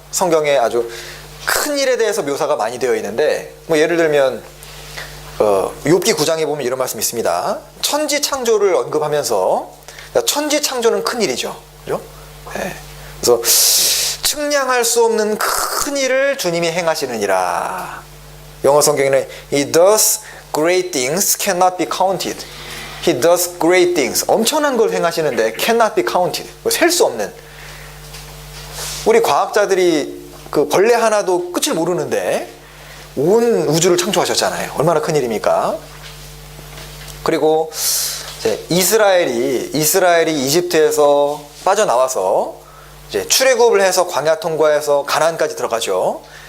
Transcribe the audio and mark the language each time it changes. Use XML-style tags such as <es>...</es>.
<ko>성경에 아주 큰 일에 대해서 묘사가 많이 되어 있는데, 뭐 예를 들면 욥기 9장에 보면 이런 말씀이 있습니다. 천지 창조를 언급하면서, 천지 창조는 큰 일이죠. 그죠? 네. 그래서 측량할 수 없는 큰 일을 주님이 행하시느니라. 영어 성경에는</ko> <en>He does great things cannot be counted. He does great things.</en> <ko>엄청난 걸 행하시는데</ko> <en>cannot be counted.</en> <ko>셀 수 없는. 우리 과학자들이 그 벌레 하나도 끝을 모르는데 온 우주를 창조하셨잖아요. 얼마나 큰 일입니까? 그리고 이제 이스라엘이 이집트에서 빠져나와서 이제 출애굽을 해서 광야 통과해서 가나안까지 들어가죠.</ko>